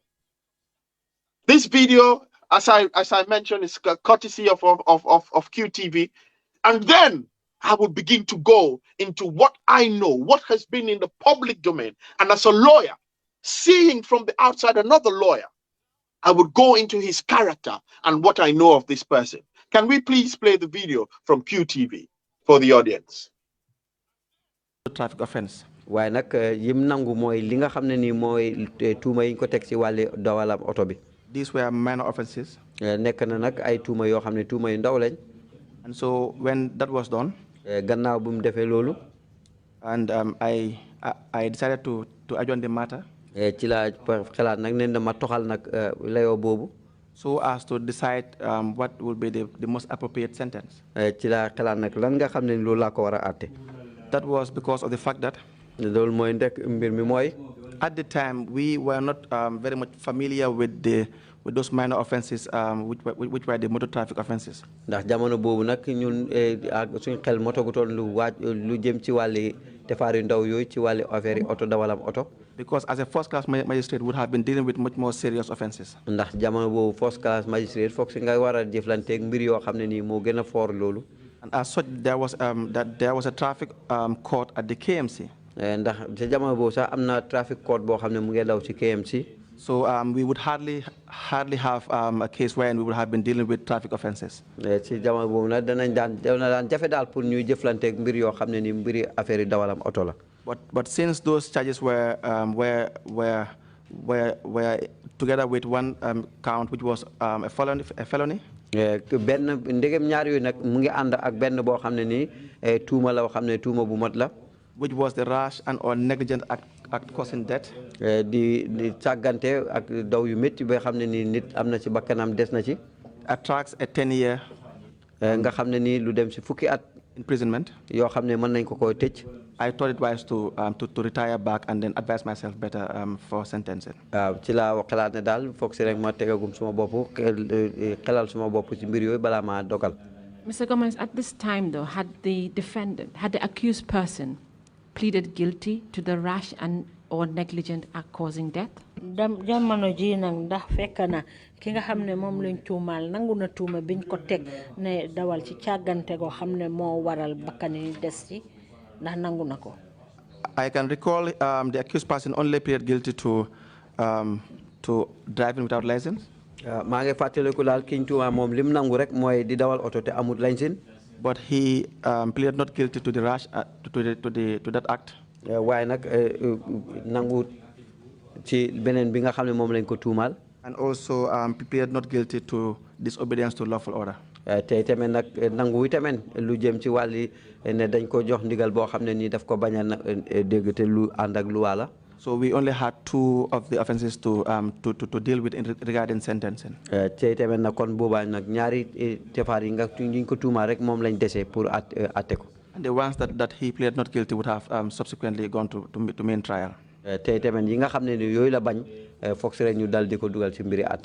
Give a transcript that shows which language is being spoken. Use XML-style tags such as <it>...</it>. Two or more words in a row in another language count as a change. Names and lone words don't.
<en>This video, as I mentioned, is courtesy of QTV, and then I will begin to go into what I know, what has been in the public domain, and as a lawyer, seeing from the outside another lawyer, I would go into his character and what I know of this person. Can we please play the video from QTV for the audience? Traffic offense.</en> <wo>waaye nag yim nangu mooy li nga xam ne nii mooy tuuma yi ñu ko teg ci wàlli dawalam oto bi.</wo> <en>These were minor offenses.</en> <wo>nekk na nag ay tuuma yoo xam ne tuuma yu ndaw lañ.</wo> <en>And so when that was done,</en> <wo>gannaaw bu mu defee loolu.</wo> <en>and I decided to adjourn the matter.</en> <wo>ci la xalaat nag ne dama toxal nag layoo boobu.</wo> <en>So as to decide what would be the most appropriate sentence.</en> <wo>ci la xalaat nag lan nga xam ne loolu laa ko war a àtte.</wo> <en>That was because of the fact that</en> <wo>loolu mooy ndek mbir mi mooy.</wo> <en>at the time we were not very much familiar with those minor offenses which were the motor traffic offenses.</en> <wo>ndax jamono boobu nag ñun suñ xel motogutoon lu jëm ci wàlli defaar yu ndaw yooyu ci wàlli affaire yi oto dawalam oto.</wo> <en>Because as a first class magistrate would have been dealing with much more serious offenses.</en> <wo>ndax jamono boobu</wo> <en>first class magistrate</en> <wo>foog si nga war a jëflanteeg mbir yoo xam ne nii moo gën a foor loolu.</wo> <en>And as such there was a traffic court at the KMC.</en> <wo>ndax ci jamono boobu sax am na</wo> <en>traffic court</en> <wo>boo xam ne mu ngi daw ci KMC.</wo> <en>So we would hardly have a case wherein we would have been dealing with traffic offenses.</en> <wo>ci jamono boobu nag dana daan jafe daal pour ñuy jëflanteeg mbir yoo xam ne ni mbiri affaire yi dawalam oto la.</wo> <en>But since those charges were together with one count which was a felony.</en> <wo>benn ndegem ñaar yooyu nag mu ngi ànd ak benn boo xam ne nii tuuma la xam ne tuuma bu mat la.</wo> <en>which was the rash and or negligent act causing death.</en> <wo>di càggante ak daw yu métti ba xam ne nii nit am na ci bakkanam des na ci.</wo> <en>attracts a 10-year.</en> <wo>nga xam ne nii lu dem si fukki at.</wo> <en>imprisonment.</en> <wo>yoo xam ne mën nañ ko koy tëj.</wo> <en>I thought it wise to retire back and then advise myself better for sentencing.</en> <wo>ci laa xalaat ne daal foog si rek ma tegagum suma bopp xelal suma bopp ci mbir yooyu balaa maa dogal.</wo> <en>Mr. Gomez, at this time though, had the accused person pleaded guilty to the rash and or negligent act causing death?</en> <wo>jamono ji nag ndax fekk na ki nga xam ne moom lañ tuumaal nangu na tuuma biñ ko teg ne dawal ci càggante goo xam ne moo waral bakkani des ci ndax nangu na ko.</wo> <en>I can recall the accused person only pleaded guilty to driving without license.</en> <wo>maa ngi fàttaliku daal kiñ tuuma moom lim nangu rek mooy di dawal oto te amul licence.</wo> <en>But he pleaded not guilty to the rash to that act.</en> <wo>waaye nag nangu ci beneen bi nga xam ne moom lañ ko tuumaal.</wo> <en>And also pleaded not guilty to disobedience to lawful order.</en> <wo>te tamit nag nangu wi tamit lu jëm ci wàlli ne dañ ko jox ndigal boo xam ne nii daf ko bañ a dégg te lu ànd ak luwaa la.</wo> <en>So we only had 2 of the offenses to deal with regarding sentencing.</en> <wo>te tamit nag kon boobaa nag ñaari tefaar yi nga ñu ko tuumaal rek moom lañ dese pour atte ko.</wo> <en>And the ones that he pleaded not guilty would have subsequently gone to main trial.</en> <wo>te tamit yi nga xam ne ni yooyu la bañ foog si rek ñu dal di ko dugal ci mbiri atte.</wo>